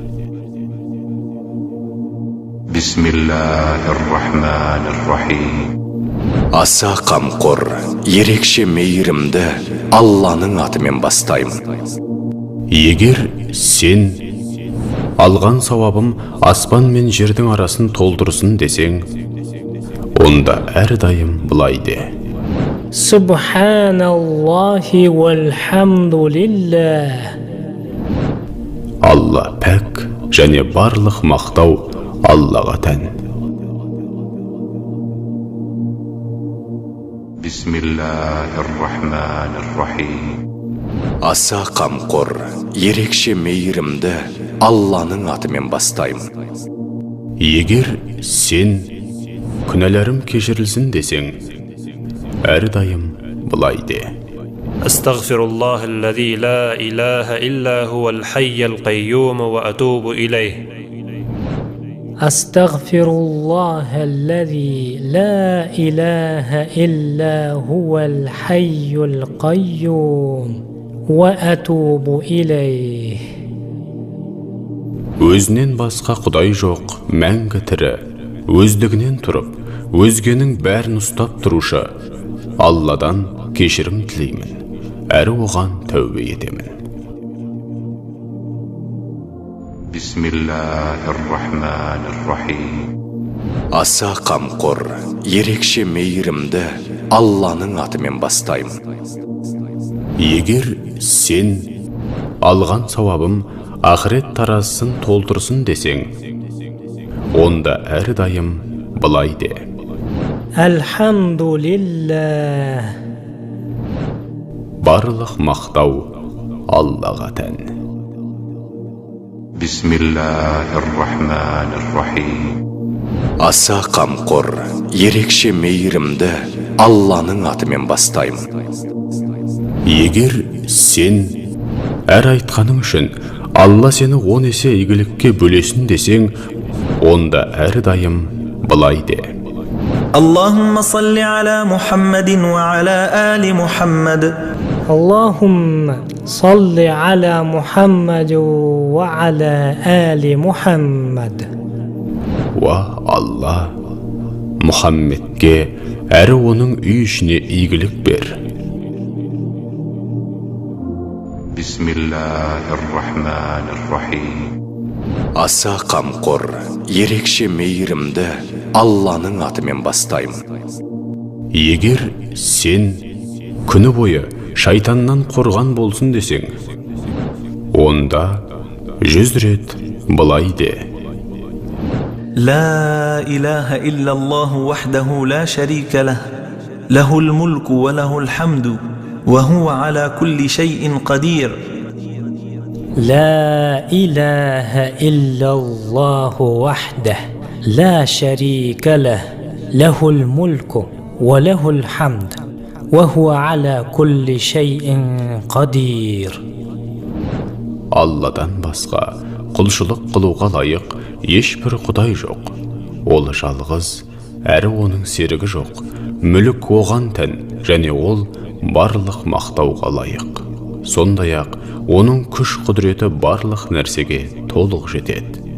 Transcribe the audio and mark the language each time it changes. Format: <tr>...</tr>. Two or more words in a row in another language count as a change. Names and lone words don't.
<ar>بسم الله الرحمن الرحيم.</ar> <kk>Аса қамқор, ерекше мейірімді Алланың атымен бастаймын. Егер сен алған сауабым аспан мен жердің арасын толтырсын десең, онда әрдайым былай де:</kk> <ar>سبحان الله والحمد لله.</ar> <kk>Алла пәк, және барлық мақтау Аллаға тән.</kk> <ar>بسم الله الرحمن الرحيم.</ar> <kk>Аса қамқор, ерекше мейірімді Алланың атымен бастаймын. Егер сен күнәларым кешірілсін десең, әрдайым былай де:</kk> <ar>أستغفر الذي لا إله إلا هو الحي القيوم وأتوب إليه. أستغفر الله الذي لا إله إلا هو الحي القيوم وأتوب إليه.</ar> <kk>Өзінен басқа құдай жоқ, мәңгі тірі, өздігінен тұрып, өзгенің бәрін ұстап тұрушы Алладан кешірім тілеймін, әрі оған тәубе етемін.</kk> <ar>بسم الله الرحمن الرحيم.</ar> <kk>Аса қамқор, ерекше мейірімді Алланың атымен бастаймын. Егер сен алған сауабым ақырет таразысын толтырсын десең, онда әрдайым былай де:</kk> <ar>Әлхамдулиллах.</ar> <kk>Барлық мақтау Аллаға тән.</kk> <ar>بسم الله الرحمن الرحيم.</ar> <kk>Аса қамқор, ерекше мейірімді Алланың атымен бастаймын. Егер сен әр айтқаның үшін Алла сені 10 есе игілікке бөлесін десең, онда әрдайым былай де:</kk> <ar>اللهم صل على محمد وعلى آل محمد. اللهم صل على محمد وعلى آل محمد.</ar> <kk>Уа Алла, Мұхаммедке әрі оның үй ішіне игілік бер.</kk> <ar>بسم الله الرحمن الرحيم.</ar> <kk>Аса қамқор, ерекше мейірімді Алланың атымен бастаймын. Егер сен күні бойы шайтаннан қорған болсын десең, онда 100 рет былай де:</kk> <ar>لا إله إلا الله وحده لا شريك له له الملك وله الحمد وهو على كل شيء قدير. لا إله إلا الله وحده لا شريك له له الملك وله الحمد وهو على كل شيء قدير.</ar> <kk>Алладан басқа құлшылық қылуға лайық ешбір құдай жоқ. Ол жалғыз, әрі оның серігі жоқ. Мүлік оған тән, және ол барлық мақтауға лайық. Сондай-ақ оның күш құдіреті барлық нәрсеге толық жетеді.</kk>